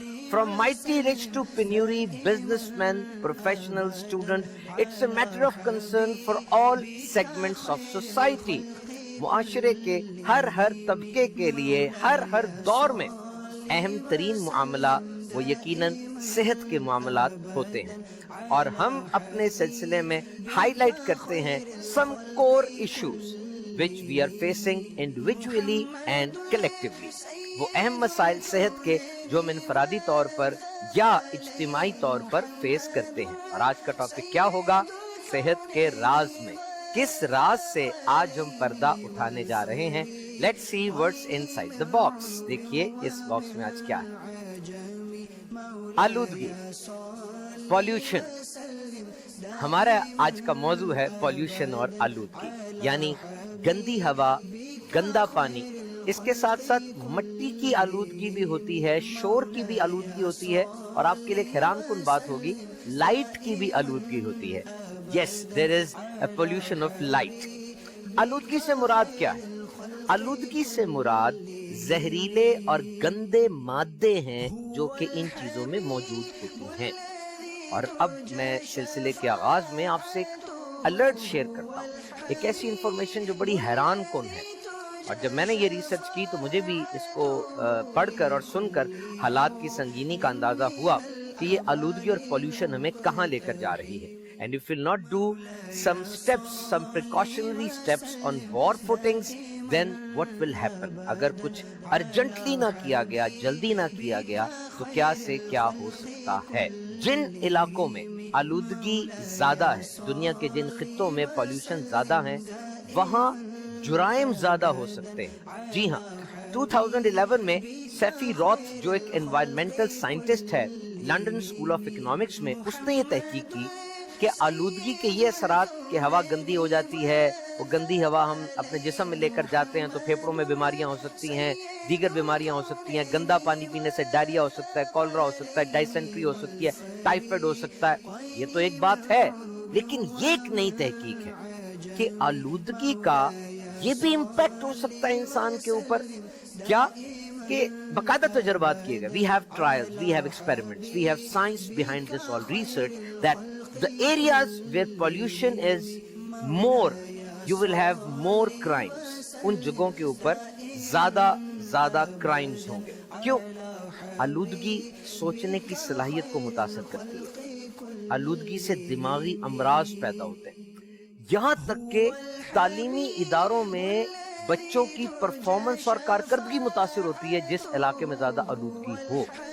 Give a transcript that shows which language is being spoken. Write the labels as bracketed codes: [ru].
[en] From mighty rich to penury, businessmen, professional, student, it's a matter of concern for all segments of society. [ur] معاشرے کے ہر طبقے کے لیے ہر دور میں اہم ترین معاملہ وہ یقیناً صحت کے معاملات ہوتے ہیں، اور ہم اپنے سلسلے میں ہائی لائٹ کرتے ہیں [en] some core issues which we are facing individually and collectively. [ur] وہ اہم مسائل صحت کے جو ہم انفرادی طور پر یا اجتماعی طور پر فیس کرتے ہیں. اور آج کا ٹاپک کیا ہوگا؟ صحت کے راز میں. کس راز سے آج ہم پردہ اٹھانے جا رہے ہیں؟ [en] Let's see what's inside the box. [ur] دیکھیے اس باکس میں آج کیا ہے. آلودگی، پولیوشن. ہمارا آج کا موضوع ہے پولیوشن اور آلودگی، یعنی گندی ہوا، گندا پانی. اس کے ساتھ ساتھ مٹی کی آلودگی بھی ہوتی ہے، شور کی بھی آلودگی ہوتی ہے، اور آپ کے لیے حیران کن بات ہوگی، لائٹ کی بھی آلودگی ہوتی ہے. [en] Yes, there is a pollution of light. [ur] آلودگی سے مراد کیا ہے؟ آلودگی سے مراد زہریلے اور گندے مادے ہیں جو کہ ان چیزوں میں موجود ہوتی ہیں. اور اب میں سلسلے کے آغاز میں آپ سے ایک الرٹ شیئر کرتا ہوں، ایک ایسی انفارمیشن جو بڑی حیران کن ہے. اور جب میں نے یہ ریسرچ کی تو مجھے بھی اس کو پڑھ کر اور سن کر حالات کی سنگینی کا اندازہ ہوا کہ یہ آلودگی اور پولیوشن ہمیں کہاں لے کر جا رہی ہے. [en] And if we'll not do some steps, some precautionary steps on war footings, then what will happen? [ur] اگر کچھ ارجنٹلی نہ کیا گیا، جلدی نہ کیا گیا، تو کیا سے کیا ہو سکتا ہے. جن علاقوں میں آلودگی زیادہ ہے، دنیا کے جن خطوں میں پولیوشن زیادہ ہیں، وہاں جرائم زیادہ ہو سکتے ہیں. جی ہاں، 2011 میں سیفی روتھ جو ایک انوائرمنٹل سائنٹسٹ ہے لنڈن اسکول آف اکنامکس میں، اس نے یہ تحقیق کی کہ آلودگی کے یہ اثرات کہ ہوا گندی ہو جاتی ہے، وہ گندی ہوا ہم اپنے جسم میں لے کر جاتے ہیں تو پھیپھڑوں میں بیماریاں ہو سکتی ہیں، دیگر بیماریاں ہو سکتی ہیں. گندا پانی پینے سے ڈائریا ہو سکتا ہے، کولرا ہو سکتا ہے، ڈائسینٹری ہو سکتی ہے، ٹائیفائڈ ہو سکتا ہے. یہ تو ایک بات ہے، لیکن یہ ایک نئی تحقیق ہے کہ آلودگی کا یہ بھی امپیکٹ ہو سکتا ہے انسان کے اوپر. کیا کہ باقاعدہ تجربات کیے گئے. [en] We have trials, we have experiments, we have science behind this all research that the areas where pollution is more, you will have more crimes. [ur] ان جگہوں کے اوپر زیادہ کرائمز ہوں گے. کیوں؟ آلودگی سوچنے کی صلاحیت کو متاثر کرتی ہے. آلودگی سے دماغی امراض پیدا ہوتے ہیں، یہاں تک کہ تعلیمی اداروں میں بچوں کی پرفارمنس اور کارکردگی متاثر ہوتی ہے جس علاقے میں زیادہ آلودگی ہو.